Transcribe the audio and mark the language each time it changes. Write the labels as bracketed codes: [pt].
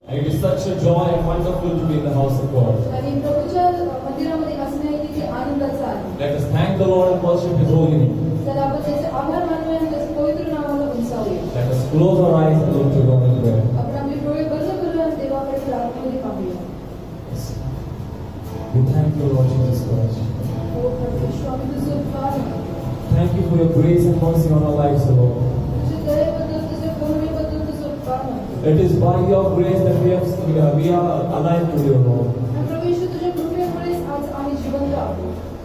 [en] And it is such a joy and wonderful to be in the house of God. [mr] आणि प्रभूच्या मंदिरामध्ये असणे किती आनंदाचं आहे. [en] Let us thank the Lord and worship His holy name. [mr] तर आपण त्याचे आभार मानूया आणि त्याच्या पवित्र नावाला उंचावूया. [en] Let us close our eyes and look to God in prayer. [mr] आपण आपले डोळे बंद करूया आणि देवाकडे प्रार्थनेने पाहूया. [en] We thank you, Lord Jesus Christ. [mr] हो परमेश्वर, आम्ही तुझे उपकार मानतो. [en] Thank you for your grace and mercy on our lives, O Lord. [mr] तुझ्या दयेबद्दल, तुझ्या करुणेबद्दल तुझे उपकार मानतो. [en] It is by your grace that we are alive today, O Lord. [mr] आणि परमेश्वर, तुझ्या कृपेमुळेच आज आम्ही जिवंत आहोत.